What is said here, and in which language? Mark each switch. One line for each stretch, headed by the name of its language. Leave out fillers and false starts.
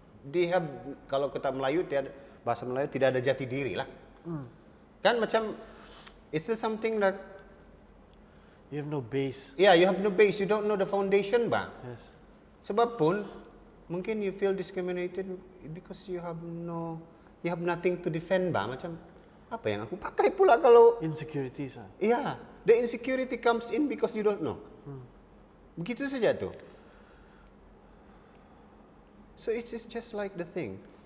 English: They have,
Malay: kalau kata Melayu, bahasa Melayu tidak ada jati diri lah. Kan macam,
English: it's just something that You have no base. yeah, you have no base, you don't know the foundation bang. Yes.
Malay: Sebab pun mungkin
English: you feel discriminated because you have nothing to defend bang.
Malay: Macam apa yang aku pakai pula kalau
English: Insecurities. yeah, the insecurity comes in because you don't know.
Malay: Begitu saja tuh.
English: So it's just like the thing.